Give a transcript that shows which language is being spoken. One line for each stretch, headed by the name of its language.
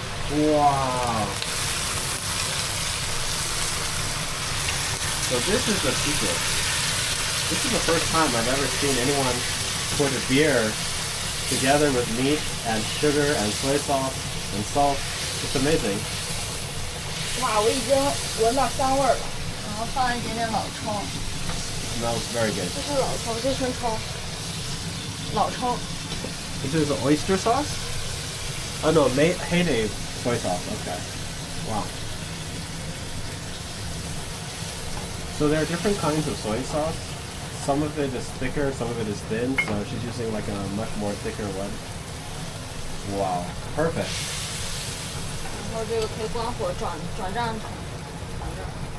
English: Wow. So this is the secret. This is the first time I've ever seen anyone put a beer together with meat and sugar and soy sauce and salt. It's amazing.
Chinese: 哇，我已经闻到香味儿了。然后放一点点老抽。
English: Smells very good.
Chinese: 这是老抽，这生抽。老抽。
English: This is oyster sauce? Oh no, Heyday soy sauce. Okay. Wow. So there are different kinds of soy sauce. Some of it is thicker, some of it is thin, so she's using like a much more thicker one. Wow, perfect.
Chinese: 然后这个可以关火转这样转这儿。